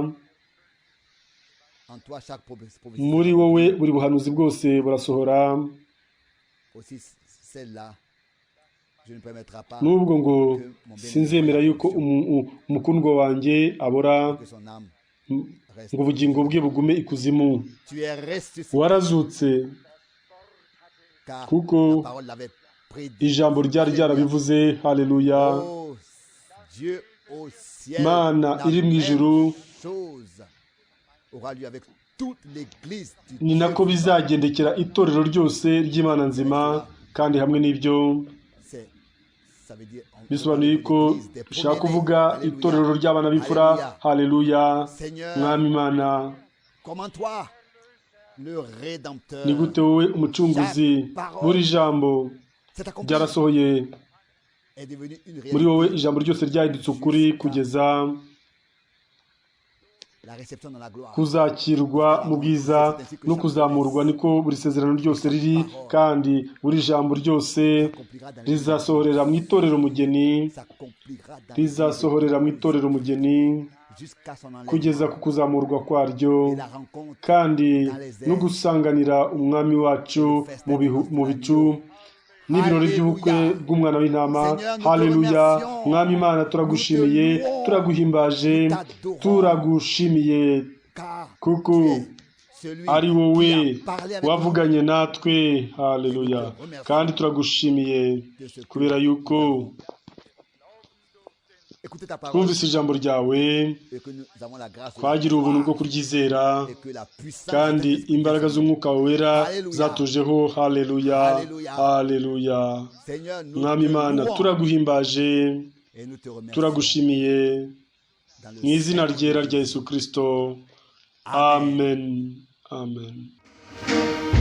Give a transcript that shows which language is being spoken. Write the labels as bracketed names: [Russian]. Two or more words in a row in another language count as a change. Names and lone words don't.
[Kinyarwanda] Muri wowe buri buhanuzi bwose burasohora, nubwo ngo sinzemera yuko umukundwa wanjye abora, [French] reste. [Kinyarwanda] ngo ubugingo bwe bugume ikuzimu. [French] Tu es ressuscité, [Kinyarwanda] Warazutse [French] car [Kinyarwanda] kuko [French] la parole l'avait prédit. [Kinyarwanda] ijambo ryari ryarabivuze. Haleluya. [French] Oh, Dieu au ciel, [Kinyarwanda] Mana [French] la [Kinyarwanda] iri mu [French] même [Kinyarwanda] ijuru, [French] chose aura lieu avec toute l'église du [Kinyarwanda] ni [French] Dieu [Kinyarwanda] nako [French] vivant. [Kinyarwanda] bizagendekera itorero ryose ry'Imana nzima. Kandi hamwe n'ibyo [French] Ça veut dire, on [Kinyarwanda] bisobanuye [French] parle [Kinyarwanda] ko [French] de l'église des [Kinyarwanda] ushaka [French] premiers-nés. [Kinyarwanda] kuvuga [French] Alléluia. [Kinyarwanda] itorero ry'abana b'imfura. Haleluya. [French] Seigneur, [Kinyarwanda] Mwami Imana, [French] comment toi, le Rédempteur, [Kinyarwanda] ni gute wowe umucunguzi, buri jambo [French] c'est accompli, [Kinyarwanda] ryarasohoye [French] est devenu une [Kinyarwanda] muri wowe. [French] réalité. [Kinyarwanda] Ijambo ryose ryahindutse ukuri kugeza [French] La réception dans la gloire. [Kinyarwanda] kuzakirwa mu bwiza no kuzamurwa. Niko buri sezerano ryose riri, kandi buri jambo ryose [French] S'accomplira dans [Kinyarwanda] rizasohorera mu itorero mugeni, [French] s'accomplira dans [Kinyarwanda] rizasohorera mu itorero mugeni [French] jusqu'à son [Kinyarwanda] kugeza [French] enlèvement [Kinyarwanda] ku kuzamurwa kwaryo, [French] et la rencontre [Kinyarwanda] kandi no gusanganira umwami wacu mu bicu n'ibirori by'ubukwe bw'umwana w'intama. Haleluya. Mwami Imana, turagushimiye, turaguhimbaje, turagushimiye [French] car [Kinyarwanda] kuko [French] tu es celui [Kinyarwanda] ari wowe [French] qui a parlé avec [Kinyarwanda] wavuganye natwe. Haleluya. Kandi turagushimiye kubera yuko [French] écouter ta parole [Kinyarwanda] twumvise ijambo ryawe, [French] et que nous avons la grâce de [Kinyarwanda] twagiriwe ubuntu bwo kuryizera, [French] et que la puissance [Kinyarwanda] kandi [French] de Saint-Esprit [Kinyarwanda] imbaraga z'umwuka wera Haleluya. zatujeho. Haleluya. Haleluya. Haleluya. [French] Seigneur, nous [Kinyarwanda] Mwami [French] te [Kinyarwanda] Imana, [French] louons [Kinyarwanda] turaguhimbaje, [French] et nous te remercions [Kinyarwanda] turagushimiye [French] dans le [Kinyarwanda] mu izina [French] Saint-Nom [Kinyarwanda] ryera [French] de [Kinyarwanda] rya [French] Jésus. [Kinyarwanda] Yesu Kristo. Amen. Amen. Amen.